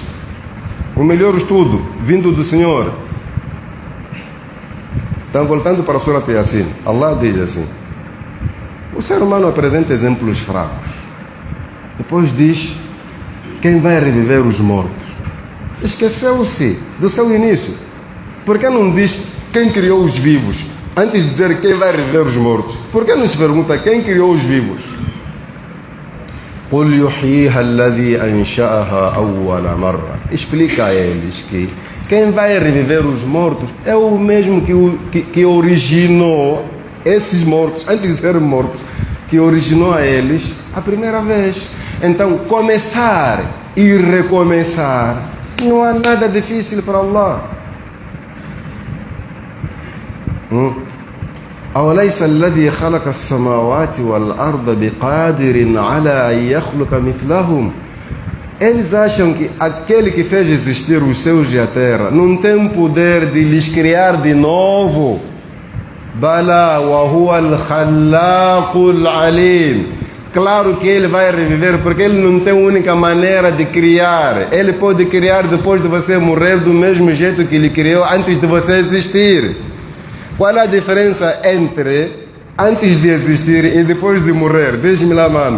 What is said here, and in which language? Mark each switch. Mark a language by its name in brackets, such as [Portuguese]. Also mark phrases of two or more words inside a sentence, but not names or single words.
[Portuguese] O melhor estudo vindo do Senhor. Então, voltando para a Surat Yasin, Allah diz assim: o ser humano apresenta exemplos fracos. Depois diz: quem vai reviver os mortos? Esqueceu-se do seu início. Por que não diz quem criou os vivos? Antes de dizer quem vai reviver os mortos, por que não se pergunta quem criou os vivos? [Arabic] قُلْ يُحْيِيهَا الَّذِي أَنْشَأَهَا أَوَّلَ مَرَّةٍ. [Portuguese] Explica a eles que quem vai reviver os mortos é o mesmo que originou esses mortos, antes de serem mortos, que originou a eles a primeira vez. Então, começar e recomeçar não há nada difícil para Allah. [Arabic] أوليس الذي خلق السماوات والأرض بقادر على أن يخلق مثلهم. [Portuguese] Eles acham que aquele que fez existir os céus e a terra não tem poder de lhes criar de novo. [Arabic] بلى وهو الخلاق العليم. [Portuguese] Claro que ele vai reviver, porque ele não tem única maneira de criar. Ele pode criar depois de você morrer do mesmo jeito que ele criou antes de você existir. Qual é a diferença entre antes de existir e depois de morrer? Diz-me lá, mano.